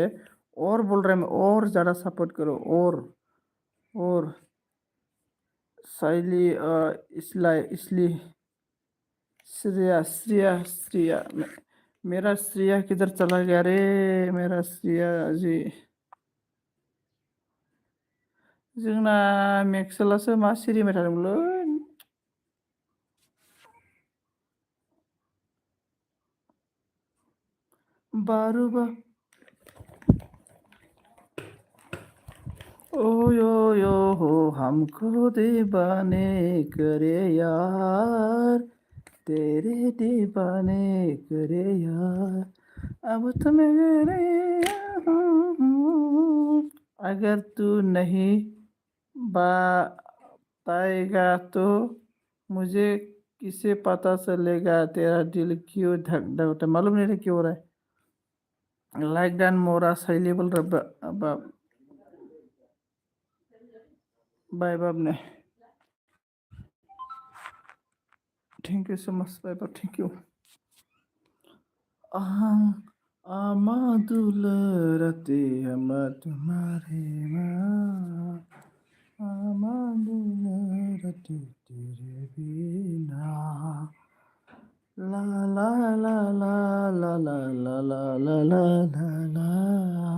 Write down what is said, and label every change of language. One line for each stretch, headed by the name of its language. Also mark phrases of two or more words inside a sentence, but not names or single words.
Hindi: और बोल रहे हैं, और ज़्यादा सपोर्ट करो। और साइली इसलिए श्रिया मेरा श्रिया किधर चला गया रे, मेरा श्रिया जी।
Bodo: जोंना मेक्सेलासो मा सिरिबाय थादोंमोनलै।
Hindi: बारूबा ओ यो हो हमको दीवाने करे यार, तेरे दीवाने करे यार, अब तो मेरे अगर तू नहीं बताएगा तो मुझे किसे पता चलेगा तेरा दिल क्यों धक धक होता है? मालूम नहीं है क्यों हो रहा है।
English: like done
Hindi: मोरा सही बोल रहा।
English: bye bye
Hindi: ने।
English: Thank you so much, bye bye, thank you.
Hindi: आमादुल रते हम तुम्हारे माँ, आमादुल रते तेरे बिना, ला ला ला ला ला ला ला ला ला ला ला ला।